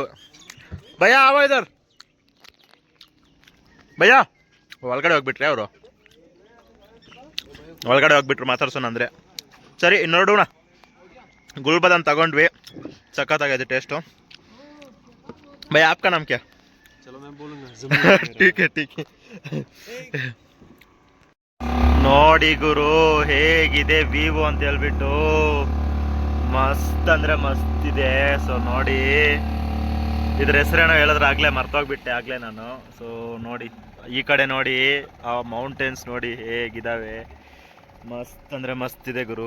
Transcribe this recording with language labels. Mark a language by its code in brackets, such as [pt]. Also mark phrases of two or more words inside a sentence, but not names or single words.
[hi] भैया आओ इधर भैया, [kn] ಒಳಗಡೆ ಹೋಗ್ಬಿಟ್ರಿ ಅವರು, ಒಳಗಡೆ ಹೋಗ್ಬಿಟ್ರು ಮಾತಾಡ್ಸೋಣ ಅಂದರೆ. ಸರಿ ನೋಡೋಣ. ಗುಲ್ಬದನ್ ತಗೊಂಡ್ವಿ, ಸಖತ್ತಾಗೈತೆ ಟೇಸ್ಟು. [hi] ಭಯ್ಯ आपका नाम क्या? चलो मैं बोलूंगा। ठीक है ठीक है. [kn] ನೋಡಿ ಗುರು ಹೇಗಿದೆ ವಿವೋ ಅಂತ ಹೇಳ್ಬಿಟ್ಟು, ಮಸ್ತ್ ಅಂದ್ರೆ ಮಸ್ತ್ ಇದೆ. ಸೊ ನೋಡಿ, ಇದ್ರ ಹೆಸರೇನೋ ಹೇಳಿದ್ರೆ ಆಗ್ಲೇ ಮರ್ತೋಗ್ಬಿಟ್ಟೆ ಆಗ್ಲೇ ನಾನು. ಸೊ ನೋಡಿ ಈ ಕಡೆ ನೋಡಿ, ಆ ಮೌಂಟೇನ್ಸ್ ನೋಡಿ ಹೇಗಿದಾವೆ, ಮಸ್ತ್ ಅಂದ್ರೆ ಮಸ್ತ್ ಇದೆ ಗುರು.